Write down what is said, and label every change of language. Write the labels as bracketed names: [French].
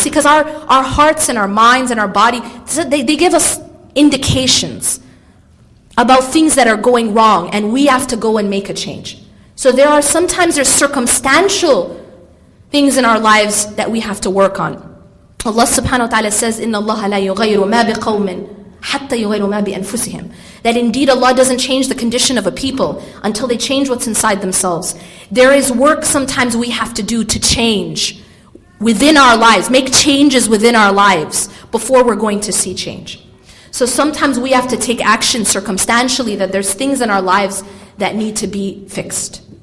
[English] See, because our hearts and our minds and our body, they give us indications about things that are going wrong, and we have to go and make a change. So sometimes there's circumstantial things in our lives that we have to work on. Allah subhanahu wa ta'ala says, [Arabic] إِنَّ اللَّهَ لَا يُغَيِّرُ مَا بِقَوْمٍ حَتَّى يُغَيِّرُ مَا بِأَنفُسِهِمْ. [English] That indeed Allah doesn't change the condition of a people until they change what's inside themselves. There is work sometimes we have to do to change within our lives, make changes within our lives before we're going to see change. So sometimes we have to take action circumstantially, that there's things in our lives that need to be fixed.